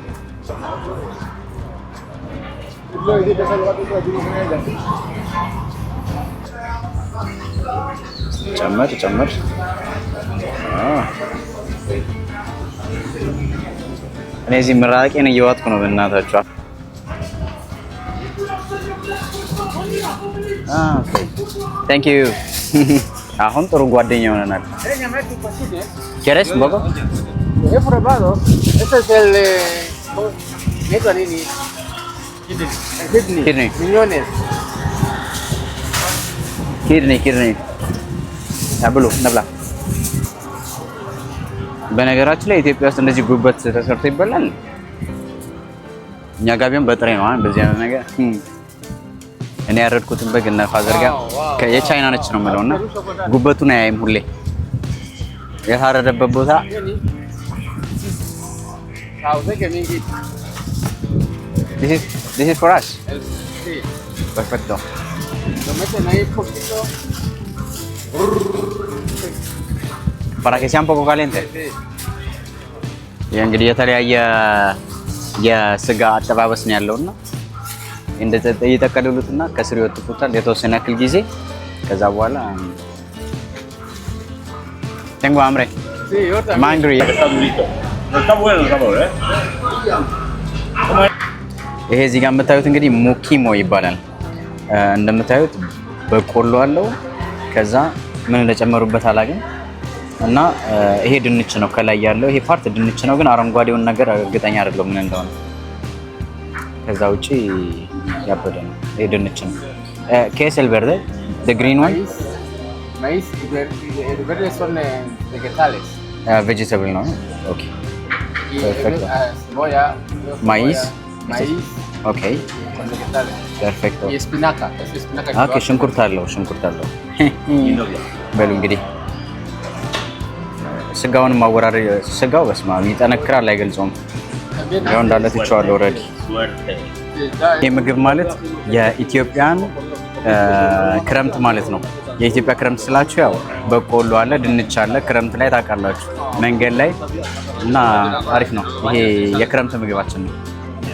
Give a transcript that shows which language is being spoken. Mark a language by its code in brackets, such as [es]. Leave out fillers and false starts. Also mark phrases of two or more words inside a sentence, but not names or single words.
[am] ጨመር እኔ እዚህ ምራቄን እየዋጥኩ ነው በእናታችሁ። [en] okay thank you። [am] አሁን ጥሩ ጓደኛ ሆነናል። [es] ¿Quieres un poco? He probado. Este es el kidney. Riñones. [en] Kidney. [am] ብሉ እንብላ። በነገራችን ላይ ኢትዮጵያ ውስጥ እንደዚህ ጉበት ተሰርቶ ይበላል። እኛ ጋር ቢሆን በጥሬ ነው እንደዚህ አይነት ነገር። እኔ ያረድኩትን በግ እና ፋዘር ጋር የቻይና ነች ነው የምለውና ጉበቱን አያይም ሁሌ የታረደበት ቦታ። [en] This is for us. [es] Sí. Perfecto. Lo meten ahí un poquito. Para que sea un poco caliente. Sí. [am] እንግዲህ የተለያየ የስጋ አጠባበስ ነው ያለውና እንደዚህ እየተቀደሉትና ከስር ይወጥፉታል የተወሰነ ያክል ጊዜ። ከዛ በኋላ [es] tengo hambre. Sí, yo también. [en] I'm hungry. [es] Está bueno el sabor, ¿eh? [am] ይሄ እዚህ ጋር የምታዩት እንግዲህ ሙኪሞ ይባላል። እንደምታዩት በቆሎ አለው። ከዛ ምን እንደጨመሩበት አላውቅም። እና ይሄ ድንች ነው ከላይ ያለው። ይሄ ፓርት ድንች ነው፣ ግን አረንጓዴውን ነገር እርግጠኛ አይደለም ምን እንደሆነ። ከዛ ውጪ ያበደ ነው። ይሄ ድንች ነው። [es] ¿Qué es el verde? [en] The green one? [es] Maíz y el verde son vegetales. [en] Vegetable, ¿no? Okay. [es] Y Perfecto. Cebolla. Maíz. Maíz [en] Okay. [es] con vegetales. Perfecto. Y espinaca. Es espinaca. [am] ኦኬ ሽንኩርት አለው። በሉ እንግዲህ ስጋውን ማወራር ስጋው በስማ ይጠነክራል አይገልጾም። ያው እንዳለ ትቻለሁ ኦሬዲ። ይሄ ምግብ ማለት የኢትዮጵያን ክረምት ማለት ነው። የኢትዮጵያ ክረምት ስላችሁ ያው በቆሎ አለ፣ ድንች አለ። ክረምት ላይ ታውቃላችሁ መንገድ ላይ እና አሪፍ ነው። ይሄ የክረምት ምግባችን ነው።